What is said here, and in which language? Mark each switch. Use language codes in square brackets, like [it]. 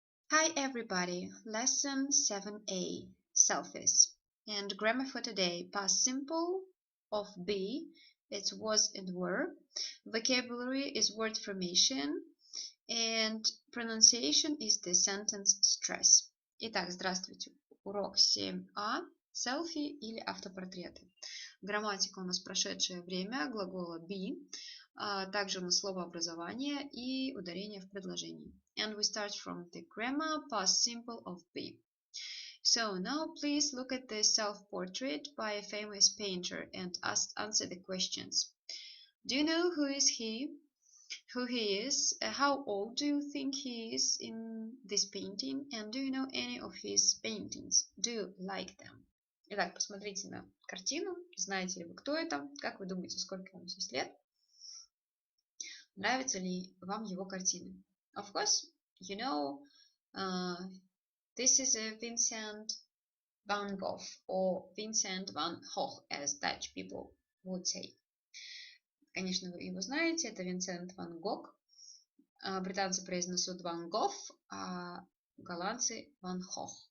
[en] Hi everybody, lesson 7a, selfies. And grammar for today, past simple of be, it's was and were. Vocabulary is word formation, and pronunciation is the sentence stress. [ru] Итак, здравствуйте. Урок 7а, селфи или автопортреты. Грамматика у нас прошедшее время, глагола be, также у нас словообразование и ударение в предложении. [en] And we start from the grammar past simple of be. So now please look at the self-portrait by a famous painter and answer the questions. Do you know who is he? Who he is? How old do you think he is in this painting? And do you know any of his paintings? Do you like them? [ru] Итак, посмотрите на картину. Знаете ли вы, кто это? Как вы думаете, сколько ему сейчас лет? Нравятся ли вам его картины? [en] Of course, you know, this is a Vincent van Gogh or Vincent van Gogh, as Dutch people would say. [ru] Конечно, вы его знаете, это Винсент ван Гог. Британцы произносят Ван Гог, а голландцы Ван Гог.